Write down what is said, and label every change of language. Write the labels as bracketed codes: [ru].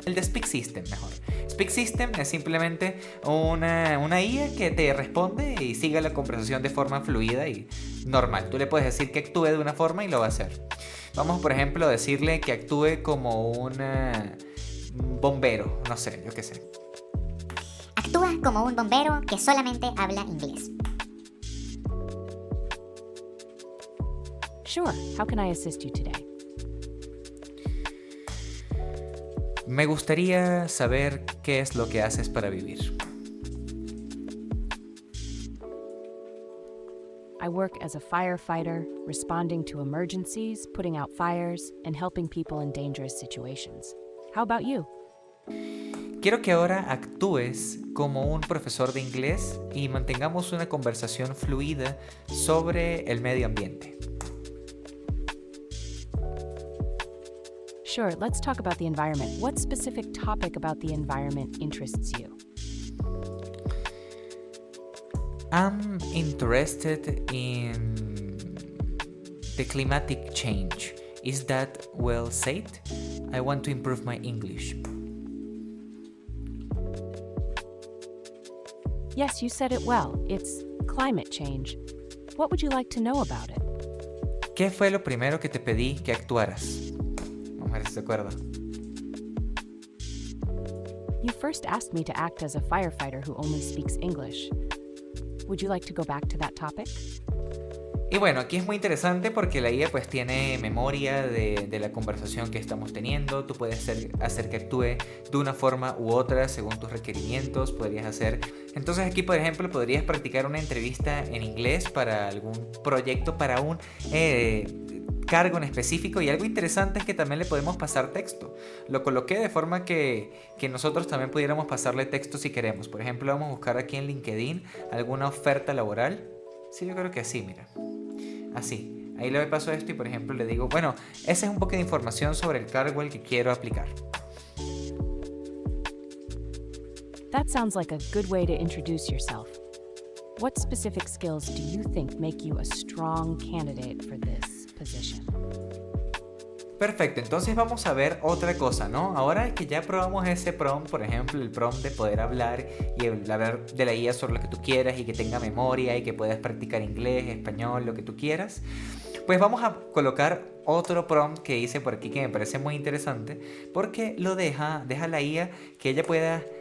[es] El de Speak System mejor. Speak System es simplemente una IA que te responde y sigue la conversación de forma fluida y normal. Tú le puedes decir que actúe de una forma y lo va a hacer. Vamos, por ejemplo, a decirle que actúe como un bombero, no sé, yo qué sé. Actúa como un bombero que solamente habla inglés. [en] Sure, how can I assist you today? [es] Me gustaría saber qué es lo que haces para vivir. [en] I work as a firefighter, responding to emergencies, putting out fires, and helping people in dangerous situations. How about you? [es] Quiero que ahora actúes como un profesor de inglés y mantengamos una conversación fluida sobre el medio ambiente. [en] Sure, let's talk about the environment. What specific topic about the environment interests you? I'm interested in the climatic change. Is that well said? I want to improve my English. Yes, you said it well. It's climate change. What would you like to know about it? [es] ¿Qué fue lo primero que te pedí que actuaras? Vamos a ver si se acuerda. [en] You first asked me to act as a firefighter who only speaks English. Would you like to go back to that topic? [es] Y bueno, aquí es muy interesante porque la IA pues tiene memoria de la conversación que estamos teniendo. Tú puedes hacer que actúe de una forma u otra según tus requerimientos. Podrías hacer... Entonces aquí, por ejemplo, podrías practicar una entrevista en inglés para algún proyecto, para un cargo en específico. Y algo interesante es que también le podemos pasar texto. Lo coloqué de forma que nosotros también pudiéramos pasarle texto si queremos. Por ejemplo, vamos a buscar aquí en LinkedIn alguna oferta laboral. Sí, yo creo que sí, mira. Así, ahí le paso esto y por ejemplo le digo, bueno, esa es un poco de información sobre el cargo al que quiero aplicar. [en] That sounds like a good way to introduce yourself. What specific skills do you think make you a strong candidate for this position? [es] Perfecto, entonces vamos a ver otra cosa, ¿no? Ahora que ya probamos ese prompt, por ejemplo, el prompt de poder hablar y hablar de la IA sobre lo que tú quieras y que tenga memoria y que puedas practicar inglés, español, lo que tú quieras, pues vamos a colocar otro prompt que hice por aquí que me parece muy interesante porque lo deja la IA que ella pueda